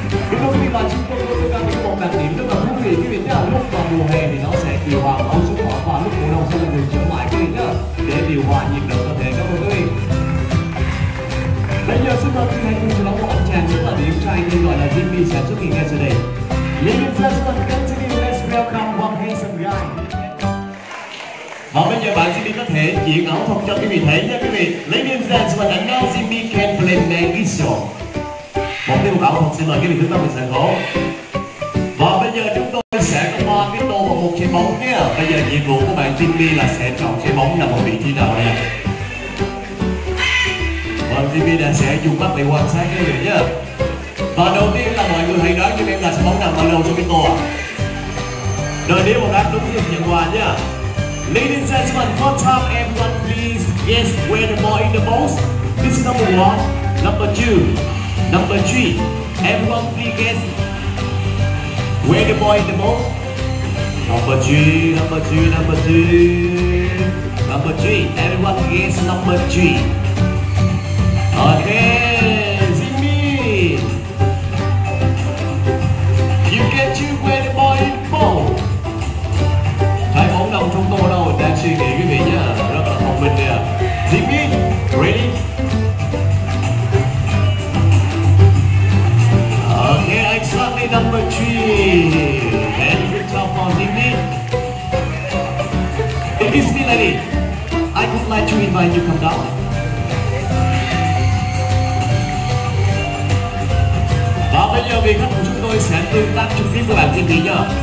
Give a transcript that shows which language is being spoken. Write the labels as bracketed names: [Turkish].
[Vietnamese] Quý vị và chúng tôi có một đặc điểm rất là thú vị quý vị nhé. Lúc vào mùa hè thì nó sẽ điều hòa máu xuống họ, và lúc mùa đông sẽ là người trở lại quý vị nhé, để điều hòa nhiệt độ cơ thể. Cảm ơn quý vị. Bây giờ xin mời quý vị hãy cùng đón một anh chàng rất là điển trai tên gọi là Jimmy sẽ xuất hiện ngay sau đây. [English] Ladies and gentlemen, continue, let's welcome one handsome guy. [Vietnamese] Và bây giờ bạn Jimmy có thể diễn ảo thuật cho quý vị thấy nha quý vị. [English] Ladies and gentlemen, and now Jimmy can play Magic. [Vietnamese] Một tiết mục ảo thuật, xin mời quý vị chúng ta mình sân khấu. Và bây giờ chúng tôi sẽ có 3 cái tô và 1 trái bóng nhé. Bây giờ nhiệm vụ của bạn Jimmy là sẽ chọn trái bóng nằm ở vị trí nào đây. Và Jimmy đã sẽ dùng mắt để quan sát quý vị nhé. Và đầu tiên là mọi người hãy đoán cho em là trái bóng nằm ở đâu trong cái tô ạ. Rồi nếu một đoán đúng thì nhận quà nhé. [English] Ladies and gentlemen, one time everyone please guess where the ball in the box. This is number 1, number 2, number 3. Everyone please guess where the ball in the box. Number 3, number 3, number 3, number 3. Everyone guess number 3. Okay, Jimmy. You can choose where the ball in the box. [Vietnamese] Trái bóng nằm trong tô đâu, đang suy nghĩ quý vị nhá, rất là thông minh nè. [English] Jimmy, ready? Okay, exactly number 3. Very good job for Jimmy. Excuse me, lady. I would like to invite you come down. [Vietnamese] Và bây giờ vị khách của chúng tôi sẽ tương tác trực tiếp với bạn Jimmy nhá.